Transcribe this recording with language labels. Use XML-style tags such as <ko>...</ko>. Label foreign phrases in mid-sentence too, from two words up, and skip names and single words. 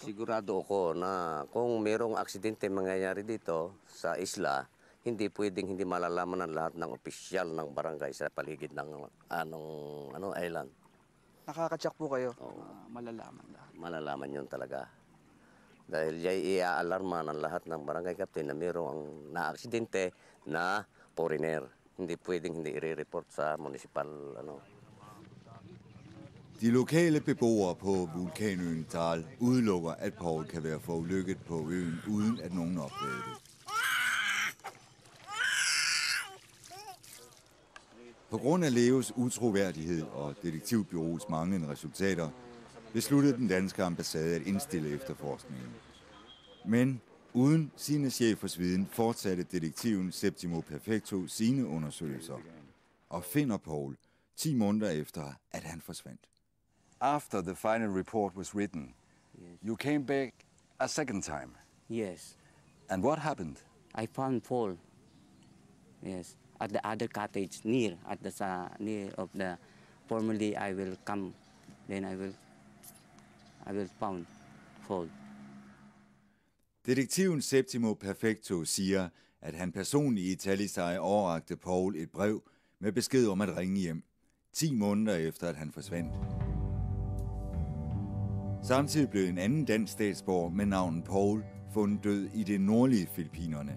<tl>Sigurado ako na kung mayroong aksidente mangyayari dito sa isla, hindi pwedeng hindi malalaman ng lahat ng opisyal ng barangay sa paligid ng island. Nakakatsak po kayo? Malalaman lahat. Malalaman yun talaga. Dahil i-aalarma ng lahat ng barangay captain na mayroong na-aksidente na foreigner. Hindi pwedeng hindi i-report sa municipal.</tl> <da>De lokale beboere på vulkanøen Dal udelukker, at Paul kan være forulykket på øen, uden at nogen opdager det. På grund af Leos utroværdighed og detektivbureauets manglende resultater, besluttede den danske ambassade at indstille efterforskningen. Men uden sine chefers viden fortsatte detektiven Septimo Perfecto sine undersøgelser og finder Paul 10 måneder efter, at han forsvandt.</da> <en>After the final report was written, you came back a second time. Yes. And what happened? I found Paul. Yes. At the other cottage near of the formerly I will come, then I will found Paul.</en> <da>Detektiven Septimo Perfecto siger, at han personligt i Talisay overrakte Paul et brev med besked om at ringe hjem, 10 måneder efter at han forsvandt. Samtidig blev en anden dansk statsborger med navnet Paul fundet død i det nordlige Filippinerne.</da>